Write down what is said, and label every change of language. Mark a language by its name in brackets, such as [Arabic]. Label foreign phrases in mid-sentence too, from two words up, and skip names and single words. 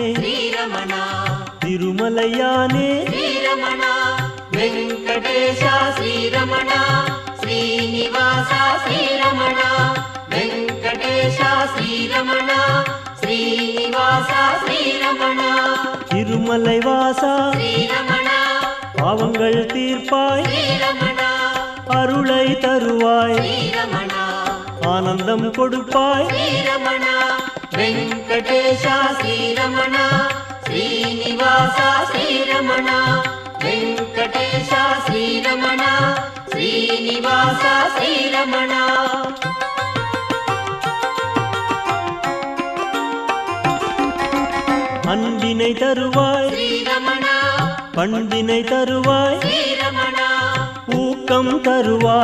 [Kannada] ಶ್ರೀರಮಣ ತಿರುಮಲಯ್ಯನೇ ಶ್ರೀರಮಣ ವೆಂಕಟೇಶ ಶ್ರೀರಮಣ ಶ್ರೀನಿವಾಸ ಶ್ರೀರಮಣ ವೆಂಕಟೇಶ ಶ್ರೀರಮಣ ಶ್ರೀನಿವಾಸ ಶ್ರೀರಮಣ [Tamil] திருமலை வாசா [Kannada] ಶ್ರೀರಮಣ [Tamil] பாவங்கள் தீர்ப்பாய் [Kannada] ಶ್ರೀರಮಣ [Tamil] அருளை தருவாய் [Kannada] ಶ್ರೀರಮಣ [Tamil] ஆனந்தம் கொடுப்பாய் [Kannada] ಶ್ರೀರಮಣ ವೆಂಕಟೇಶ ಶ್ರೀರಮಣ ಶ್ರೀನಿವಾಸ ಶ್ರೀರಮಣ ವೆಂಕಟೇಶ ಶ್ರೀರಮಣ ಶ್ರೀನಿವಾಸ ಶ್ರೀರಮಣ [Tamil] அன்பினை தருவாய் [Kannada] ಶ್ರೀರಮಣ [Tamil] பண்பினை தருவாய் [Kannada] ಶ್ರೀರಮಣ [Tamil] ஊக்கம் தருவாய்